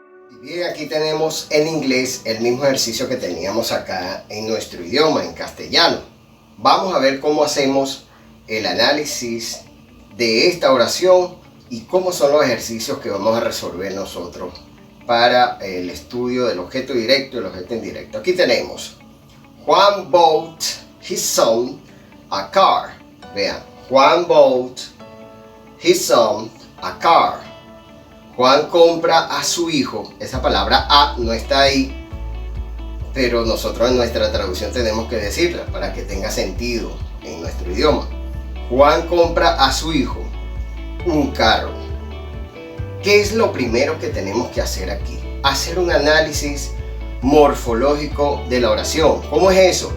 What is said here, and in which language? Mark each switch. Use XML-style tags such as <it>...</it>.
<es>Y bien, aquí tenemos en inglés el mismo ejercicio que teníamos acá en nuestro idioma, en castellano. Vamos a ver cómo hacemos el análisis de esta oración y cómo son los ejercicios que vamos a resolver nosotros para el estudio del objeto directo y el objeto indirecto. Aquí tenemos</es> <en>Juan bought his son a car. Vean, Juan bought his son a car.</en> <es>Juan compra a su hijo. Esa palabra a no está ahí, pero nosotros en nuestra traducción tenemos que decirla para que tenga sentido en nuestro idioma. Juan compra a su hijo un carro. ¿Qué es lo primero que tenemos que hacer aquí? Hacer un análisis morfológico de la oración. ¿Cómo es eso?</es>